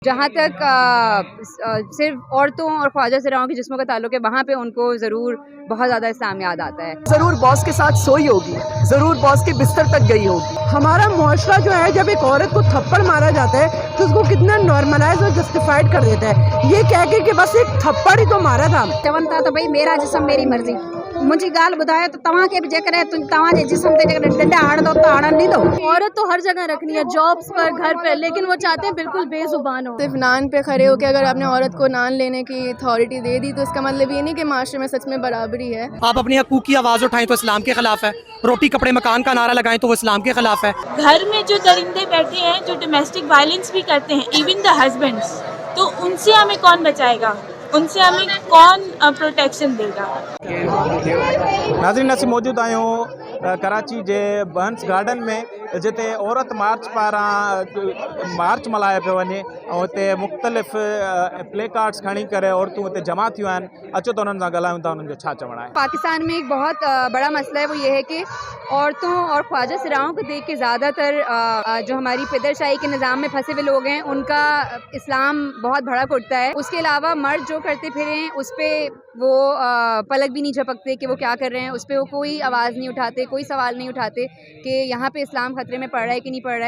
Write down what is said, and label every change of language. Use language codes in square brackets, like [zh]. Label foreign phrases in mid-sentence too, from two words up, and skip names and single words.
[ur] جہاں تک صرف عورتوں اور خواجہ سراؤں کے جسموں کا تعلق ہے، وہاں پہ ان کو ضرور بہت زیادہ اسلام یاد آتا ہے. ضرور باس کے ساتھ سوئی ہوگی، ضرور باس کے بستر تک گئی ہوگی. ہمارا معاشرہ جو ہے، جب ایک عورت کو تھپڑ مارا جاتا ہے تو اس کو کتنا نارملائز اور جسٹیفائیڈ کر دیتا ہے، یہ کہہ کے کہ بس ایک تھپڑ ہی تو مارا تھا. [sd] चवन था तो भाई [ur] میرا جسم میری مرضی, [sd] मुझी गाल बुधाए तो तव्हां के भी जेकर तव्हां जिस्म ते जेकर डंडा हण दो तो हणन नहीं दो। [ur] عورت تو ہر جگہ رکھنی ہے، جابز پر، گھر پر، لیکن وہ چاہتے ہیں بالکل بے زبان ہو. صرف نان پہ کھڑے ہو کر اگر آپ نے عورت کو نان لینے کی اتھارٹی دے دی تو اس کا مطلب یہ نہیں کہ معاشرے میں سچ میں برابری ہے. آپ اپنی حقوق کی آواز اٹھائیں تو اسلام کے خلاف ہے، روٹی کپڑے مکان کا نعرہ لگائیں تو وہ اسلام کے خلاف ہے. گھر میں جو درندے بیٹھے ہیں، جو [en] domestic violence [ur] بھی کرتے ہیں, [en] even the husbands, [ur] تو ان سے ہمیں کون بچائے گا، ان سے ہمیں کون پروٹیکشن دے گا. [sd] नाज़रीन, असीं मौजूद आहियूं कराची जे बहंस गार्डन में, जिते औरत मार्च पारां मार्च मल्हायो पियो वञे ऐं हिते मुख़्तलिफ़ प्ले कार्ड्स खणी करे औरतूं हिते जमा थियूं आहिनि। अचो त उन्हनि सां ॻाल्हायूं था, उन्हनि जो छा चवणु आहे। [ur] پاکستان میں ایک بہت بڑا مسئلہ ہے، وہ یہ ہے کہ عورتوں اور خواجہ سراؤں کو دیکھ کے زیادہ تر جو ہماری پدرشاہی کے نظام میں پھنسے ہوئے لوگ ہیں، ان کا اسلام بہت بھڑک اٹھتا ہے. اس کے علاوہ مرد جو کرتے پھریں اس پر وہ پلک بھی نہیں جھپکتے کہ وہ کیا کر رہے ہیں، اس پر وہ کوئی آواز نہیں اٹھاتے، کوئی سوال نہیں اٹھاتے کہ یہاں پہ اسلام خطرے میں پڑ رہا ہے کہ نہیں پڑ رہا ہے.